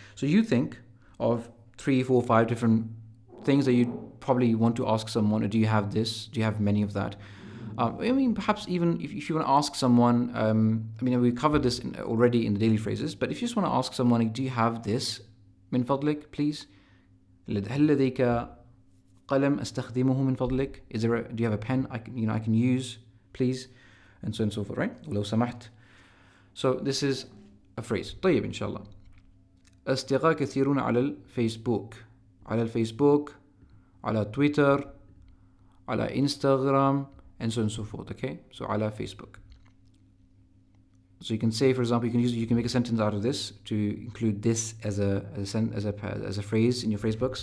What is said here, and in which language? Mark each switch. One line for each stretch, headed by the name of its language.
English: So you think of 3, 4, 5 different things that you probably want to ask someone. Do you have this? Do you have many of that? I mean, perhaps even if you want to ask someone, I mean, we covered this already in the daily phrases, but if you just want to ask someone, do you have this?
Arabic: من فضلك,
English: please.
Arabic: هل لديك قلم أستخدمه من فضلك?
English: Do you have a pen I can use, please? And so on and so forth, right?
Arabic: ولو سمحت.
English: So this is a phrase.
Arabic: طيب إن شاء الله. أصدقاء كثيرون على الفيسبوك. على الفيسبوك, على تويتر, على إنستغرام,
English: and so on and so forth. Okay, so على Facebook. So you can say, for example, you can make a sentence out of this to include this as a phrase in your phrase books.